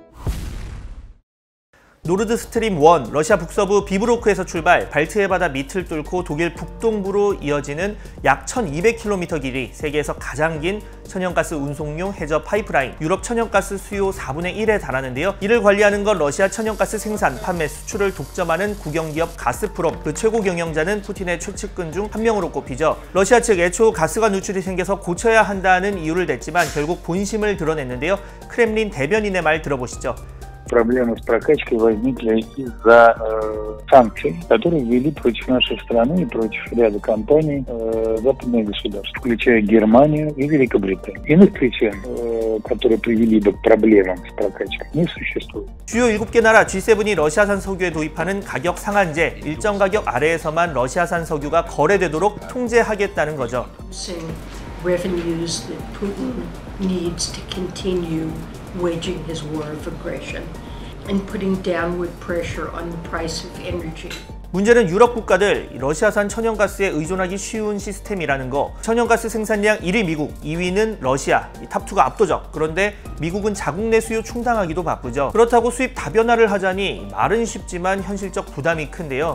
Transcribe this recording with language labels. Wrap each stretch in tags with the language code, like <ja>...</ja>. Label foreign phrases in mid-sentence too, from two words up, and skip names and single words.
<ko>노르드 스트림 1, 러시아 북서부 비브로크에서 출발, 발트해 바다 밑을 뚫고 독일 북동부로 이어지는 약 1200km 길이, 세계에서 가장 긴 천연가스 운송용 해저 파이프라인, 유럽 천연가스 수요 4분의 1에 달하는데요. 이를 관리하는 건 러시아 천연가스 생산, 판매, 수출을 독점하는 국영기업 가스프롬, 그 최고 경영자는 푸틴의 최측근 중 한 명으로 꼽히죠. 러시아 측 애초 가스가 누출이 생겨서 고쳐야 한다는 이유를 댔지만 결국 본심을 드러냈는데요. 크렘린 대변인의 말 들어보시죠.</ko> <ru>Проблемы с прокачкой возникли из-за санкций, которые ввели против нашей страны и против ряда компаний западных государств, включая Германию и Великобританию. Иных причин, которые привели бы к проблемам с прокачкой, не существует.</ru> <ko>주요 7개 나라 G7이 러시아산 석유에 도입하는 가격 상한제, 일정 가격 아래에서만 러시아산 석유가 거래되도록 통제하겠다는 거죠.</ko> <en>Revenues that Putin needs to continue waging his war of aggression and putting downward pressure on the price of energy.</en> <ko>문제는 유럽 국가들 러시아산 천연가스에 의존하기 쉬운 시스템이라는 거. 천연가스 생산량 1위 미국, 2위는 러시아, 탑2가 압도적. 그런데 미국은 자국 내 수요 충당하기도 바쁘죠. 그렇다고 수입 다변화를 하자니 말은 쉽지만 현실적 부담이 큰데요.</ko>